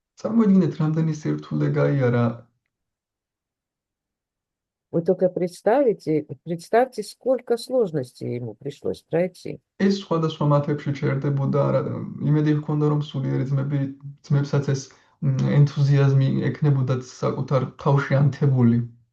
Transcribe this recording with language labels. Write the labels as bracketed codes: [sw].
[ka] წარმოიდგინეთ, რამდენი სირთულე გაიარა. [ru] Вы только представьте, сколько сложностей ему пришлось пройти. [ka] ეს სხვადასხვა მათებში ჩერდებოდა, იმედი ჰქონდა, რომ суლიერი ძმებსაც ეს ენთუზიაზმი ექნებოდათ საკუთარ თავში ანთებული.